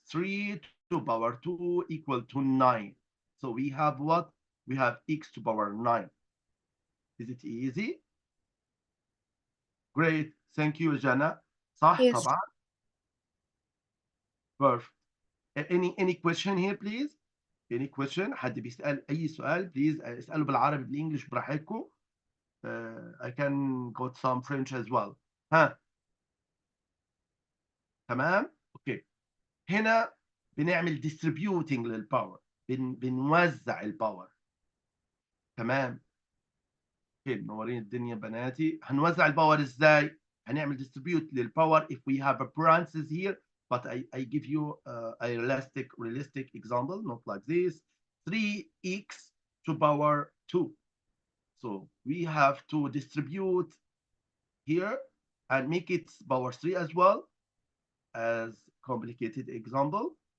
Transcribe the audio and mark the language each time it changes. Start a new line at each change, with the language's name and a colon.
English: 3 to the power 2 equal to 9. So we have what? We have x to the power 9. Is it easy? Great. Thank you, Jana.
Arabic: صح
English: Yes.
Arabic: طبعا.
English: Perfect. Any question here, please? Any question؟
Arabic: حد بيسأل أي سؤال؟
English: Please
Arabic: اسألوا بالعربي بالإنجليش براحتكم.
English: I can got some French as well. ها.
Arabic: تمام؟ اوكي. هنا بنعمل distributing للباور. بنوزع الباور. تمام. اوكي منورين الدنيا بناتي. هنوزع الباور ازاي؟ هنعمل distribute للباور
English: if we have a parenthesis here but I give you a realistic example, not like this. 3x to power 2. So we have to distribute here and make it power 3 as well as complicated example.